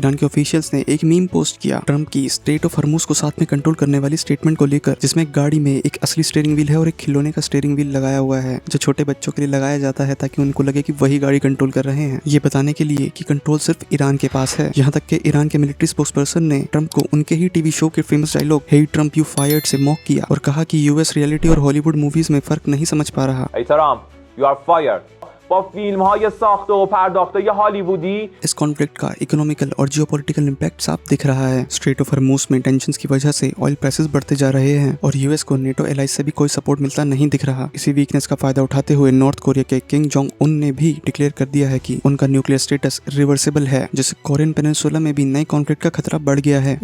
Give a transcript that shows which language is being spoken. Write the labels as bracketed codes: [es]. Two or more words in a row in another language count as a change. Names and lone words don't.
[hi] ईरान के ऑफिशियल्स ने एक [en] meme post [hi] किया ट्रंप की स्ट्रेट ऑफ हरमुज को साथ में कंट्रोल करने वाली स्टेटमेंट को लेकर, जिसमें गाड़ी में एक असली [en] steering wheel [hi] है और एक खिलौने का [en] steering wheel [hi] लगाया हुआ है, जो छोटे बच्चों के लिए लगाया जाता है ताकि उनको लगे कि वही गाड़ी कंट्रोल कर रहे हैं। ये बताने के लिए कि कंट्रोल सिर्फ ईरान के पास है। यहाँ तक कि ईरान के [en] military spokesperson [hi] ने ट्रंप को उनके ही [en] TV show [hi] के [en] famous dialogue hey Trump you fired [hi] से मॉक किया और कहा कि [en] US reality [hi] और [en] Hollywood movies [hi] में फर्क नहीं समझ पा रहा। [en] You are fired. [fa] با فیلم‌های ساخته و پرداخته هالیوودی [hi] इस कॉन्फ्लिक्ट का इकोनॉमिकल और [en] geopolitical impact [hi] साफ दिख रहा है। स्ट्रेट ऑफ हरमुज में टेंशंस की वजह से [en] oil prices [hi] बढ़ते जा रहे हैं और यूएस को [en] NATO allies [hi] से भी कोई सपोर्ट मिलता नहीं दिख रहा। इसी वीकनेस का फायदा उठाते हुए नॉर्थ कोरिया के किंग जोंग उन ने भी डिक्लेयर कर दिया है कि उनका [en] nuclear status reversible [hi] है, जिससे कोरियन पेनिनसुला में भी नए कॉन्फ्लिक्ट का खतरा बढ़ गया है।